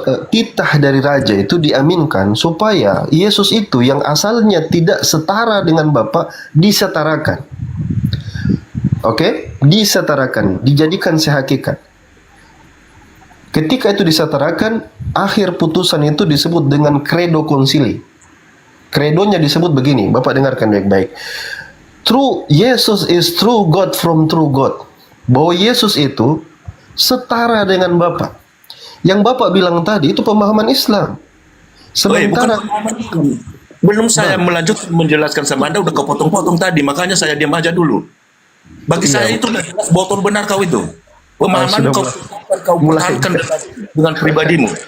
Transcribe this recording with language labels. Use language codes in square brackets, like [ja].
[id] Titah dari raja itu diaminkan supaya Yesus itu yang asalnya tidak setara dengan Bapa disetarakan. Oke? Disetarakan, dijadikan sehakikat. Ketika itu disetarakan, akhir putusan itu disebut dengan credo konsili. Kredonya disebut begini, Bapak dengarkan baik-baik. [en] True Jesus is true God from true God. [id] Bahwa Yesus itu setara dengan Bapa. Yang Bapak bilang tadi itu pemahaman Islam. Sementara belum saya melanjutkan menjelaskan sama Anda udah kepotong-potong tadi, makanya saya diam aja dulu. Bagi saya itu udah jelas botol benar kau itu. Pemahaman kau pertahankan dengan pribadimu.